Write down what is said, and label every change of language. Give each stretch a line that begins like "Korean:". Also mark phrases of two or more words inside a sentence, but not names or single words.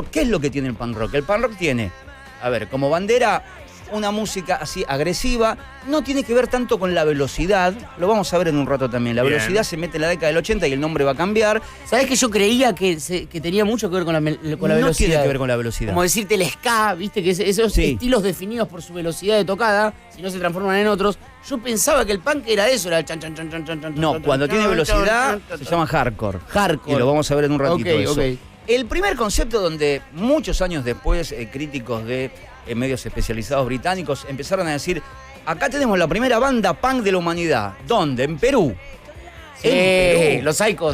Spanish: ¿Qué es lo que tiene el
English: punk rock?
Spanish: El
English: punk rock
Spanish: tiene, a ver, como bandera, una música así agresiva, no tiene que ver tanto con la velocidad, lo vamos a ver en un rato también. La Bien. velocidad se mete en la década del 80 y el nombre va a cambiar. ¿Sabés que yo creía que tenía mucho que ver con la No velocidad? tiene que ver con la velocidad. Como decirte el ska, viste, que esos Sí. estilos definidos por su velocidad de tocada, si no se transforman en otros. Yo pensaba que el punk era eso, era el chan, chan, chan, chan, chan, chan, No, chan, cuando chan, tiene chan, velocidad chan, chan, se chan. llama hardcore. Hardcore. Y lo vamos a ver en un ratito Ok, eso. ok. El primer concepto donde muchos años después críticos de medios especializados británicos empezaron a decir, acá tenemos la primera banda punk de la humanidad. ¿Dónde? En Perú. Los Sádicos.